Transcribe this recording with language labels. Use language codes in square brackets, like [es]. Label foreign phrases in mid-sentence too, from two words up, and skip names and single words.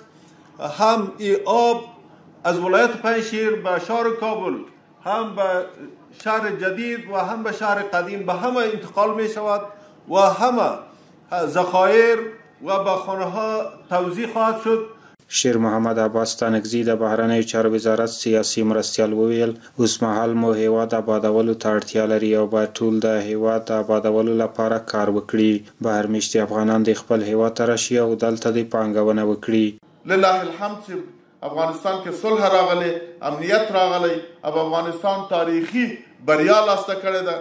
[fa] هم این آب از ولایت پنجشیر به شهر کابل، هم به شهر جدید و هم به شهر قدیم به همه انتقال می شود و همه ذخایر و به خانه ها توزیع خواهد شد. [ps] شیر محمد عباس تانکزی د بهرنیو چارو وزارت سیاسي مرستیال وویل اوس مهال مو هیواد آبادولو ته اړتیا لري او باید ټول د هیواد د آبادولو لپاره کار وکړي. بهرمیشتي افغانان د خپل هیواد ته راشي او دلته د پانګونه وکړي. [ar] لله الحمد [ps] چې افغانستان کې صلح راغلی، امنیت راغلی، او افغانستان تاریخي بریا لاسته کړې ده.